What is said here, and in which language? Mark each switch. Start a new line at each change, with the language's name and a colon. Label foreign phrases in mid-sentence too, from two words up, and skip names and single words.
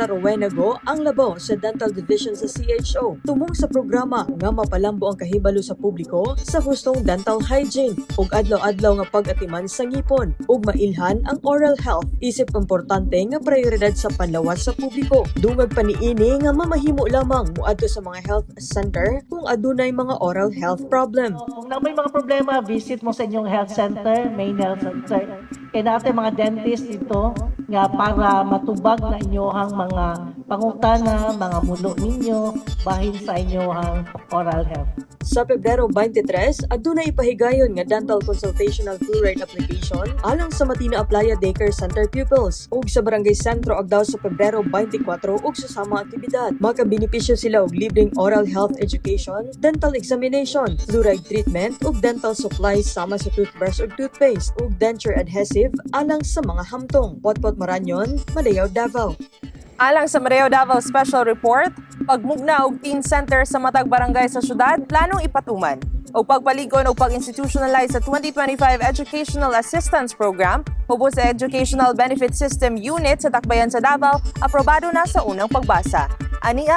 Cebuano: Rowena Go ang labaw sa Dental Division sa CHO tumong sa programa nga mapalambo ang kahibalo sa publiko sa hustong
English: dental hygiene
Cebuano: ug adlaw-adlaw nga pag-atiman sa ngipon ug ilhan ang
English: oral health
Cebuano: isip importante nga prioridad sa panlawas sa publiko. Dungag pa niini nga mamahimo lamang muadto sa mga
English: health center
Cebuano: kung adunay mga
English: oral health problem.
Cebuano: Kung may mga problema, visit mo sa inyong
English: health center, main health center.
Filipino: Kaya natin mga dentist dito
Cebuano: nga para matubag na inyohang mga pangutana, mga mulo ninyo, bahin sa inyohang
English: oral health.
Cebuano: Sa Pebrero 23, adunay ipahigayon nga
English: dental consultational fluoride application
Cebuano: alang sa Matina Aplaya Daycare Center pupils ug sa Barangay Sentro Agdao sa Pebrero 24 ug sa sama aktibidad. Makabenepisyo sila og libreng
English: oral health education, dental examination, fluoride treatment
Cebuano: ug
English: dental supplies
Cebuano: sama sa toothbrush ug toothpaste ug
English: denture adhesive
Cebuano: alang sa mga hamtong. Potpot Maranyon, Madeo, Davao. Alang sa Madeo Davao Special Report, pagmugna og
English: teen center
Cebuano: sa matag barangay sa syudad planong ipatuman. O pagpaligon o pag-institutionalize sa 2025 Educational Assistance Program ubos sa Educational Benefit System Unit sa Dakbayan sa Davao, aprobado na sa unang pagbasa.